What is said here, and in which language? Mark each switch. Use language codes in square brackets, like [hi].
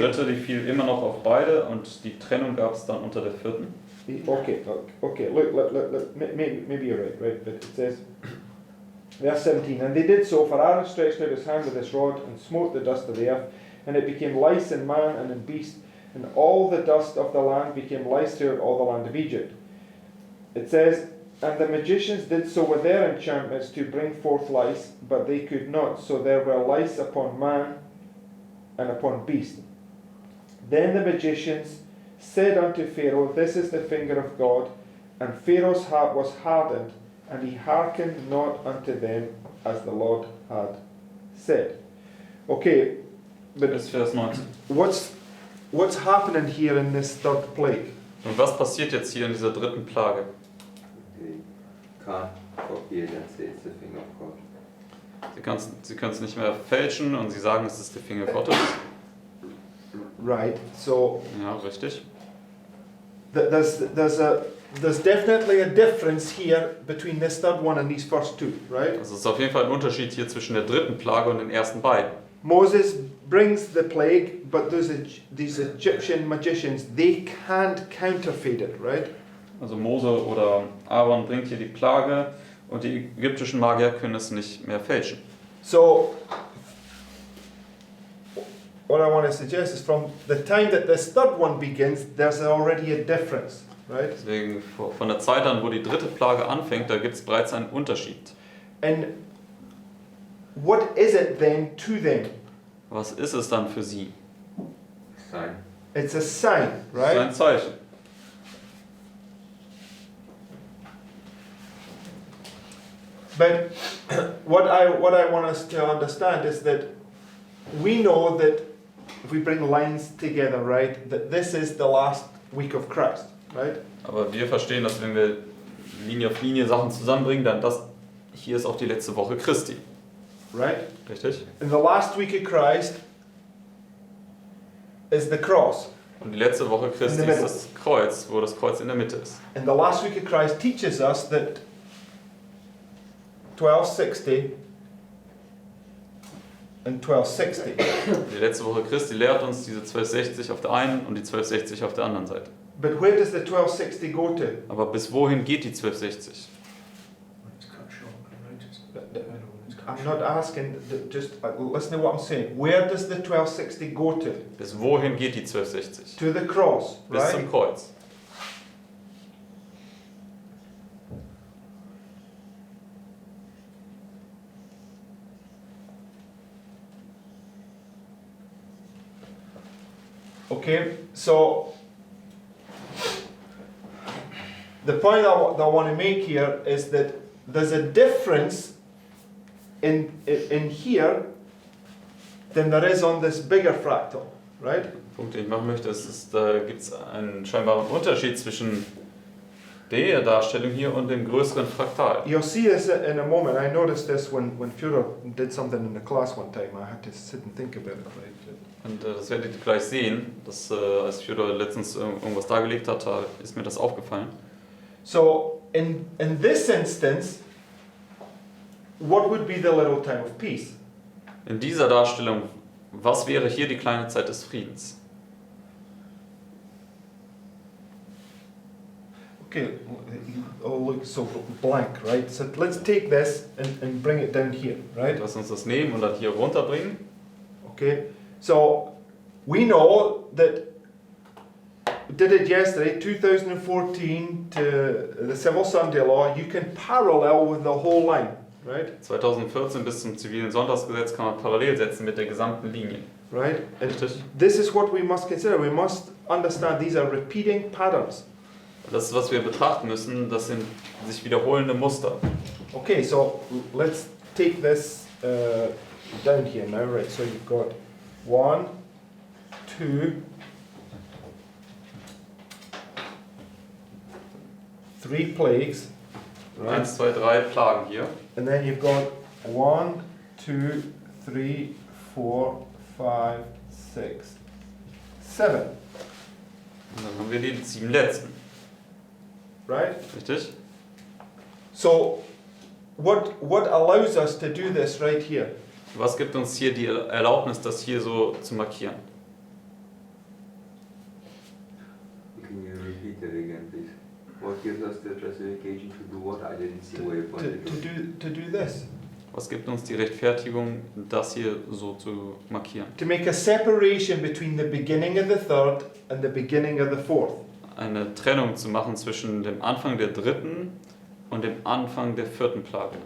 [de] dritte, die fiel immer noch auf beide und die Trennung gab es dann unter der vierten. [en] Okay, okay, look, maybe you're right, but it says, verse 17, and they did so, for Aaron stretched out his hand with his rod and smote the dust of the earth, and it became lice in man and in beast, and all the dust of the land became lice throughout all the land of Egypt. It says, and the magicians did so with their enchantments to bring forth lice, but they could not, so there were lice upon man and upon beast. Then the magicians said unto Pharaoh, this is the finger of God, and Pharaoh's heart was hardened, and he hearkened not unto them as the Lord had said. Okay, but [de] Bis Vers 19. [en] what's happening here in this third plague? [de] Und was passiert jetzt hier in dieser dritten Plage? [en] They can't copy it and say it's the finger of God. [de] Sie können es nicht mehr fälschen und sie sagen, es ist der Finger Gottes. [en] Right, so [de] Ja, richtig. [en] there's definitely a difference here between this third one and these first two, right? [de] Also es ist auf jeden Fall ein Unterschied hier zwischen der dritten Plage und den ersten beiden. [en] Moses brings the plague, but these Egyptian magicians, they can't counterfeit it, right? [de] Also Mose oder Aaron bringt hier die Plage und die ägyptischen Magier können es nicht mehr fälschen. [en] So, what I want to suggest is from the time that this third one begins, there's already a difference, right? [de] Deswegen von der Zeit an, wo die dritte Plage anfängt, da gibt es bereits einen Unterschied. [en] And what is it then to them? [de] Was ist es dann für sie? [en] Sign. It's a sign, [de] Das ist ein [en] right? [de] Zeichen. [en] But what I want us to understand is that we know that if we bring lines together, right, that this is the last week of Christ, right? [de] Aber wir verstehen, dass wenn wir Linie auf Linie Sachen zusammenbringen, dann das hier ist auch die letzte Woche Christi. [en] Right? [de] Richtig? [en] And the last week of Christ is the cross. [de] Und die letzte Woche Christi [en] In the [de] ist [en] middle. [de] das Kreuz, wo das Kreuz in der Mitte ist. [en] And the last week of Christ teaches us that 1260 and 1260. [de] Die letzte Woche Christi lehrt uns diese 1260 auf der einen und die 1260 auf der anderen Seite. [en] But where does the 1260 go to? [de] Aber bis wohin geht die 1260? [en] When it's cut short and righteous. I know when it's cut I'm short. not asking, just listen to what I'm saying. Where does the 1260 go to? [de] Bis wohin geht die 1260? [en] To the cross, [de] Bis [en] right? [de] zum Kreuz. [en] Okay, so the point that I want to make here is that there's a difference in here than there is on this bigger fractal, right? [de] Der Punkt, den ich machen möchte, ist, da gibt es einen scheinbaren Unterschied zwischen der Darstellung hier und dem größeren Fraktal. [en] You'll see this in a moment. I noticed this when Führer did something in the class one time. I had to sit and think about it, right? [de] Und das werdet ihr gleich sehen, dass als Fyodor letztens irgendwas dargelegt hat, da ist mir das aufgefallen. [en] So in this instance, what would be the little time of peace? [de] In dieser Darstellung, was wäre hier die kleine Zeit des Friedens? [en] Okay, oh look, so blank, right? So let's take this and bring it down here, right? [de] Lass uns das nehmen und dann hier runterbringen. [en] Okay, so we know that we did it yesterday, 2014 to the Civil Sunday Law. You can parallel with the whole line, right? [de] 2014 bis zum zivilen Sonntagsgesetz kann man parallel setzen mit der gesamten Linie. [en] Right? And [de] Richtig? [en] this is what we must consider. We must understand these are repeating patterns. [de] Das, was wir betrachten müssen, das sind sich wiederholende Muster. [en] Okay, so let's take this down here now, right? So you've got 1, 2, 3 plagues, right? [de] 1, 2, 3 Plagen hier. [en] And then you've got 1, 2, 3, 4, 5, 6, 7, [de] Und dann haben wir die 7 letzten. [en] right? [de] Richtig? [en] So what allows us to do this right here? [de] Was gibt uns hier die Erlaubnis, das hier so zu markieren? [en] Can you repeat it again, please? What gives us the justification to do what? I didn't see where you pointed To do this. [de] Was gibt uns die Rechtfertigung, das hier so zu markieren? [en] To make a separation between the beginning of the third and the beginning of the fourth. [de] Eine Trennung zu machen zwischen dem Anfang der dritten und dem Anfang der vierten Plage.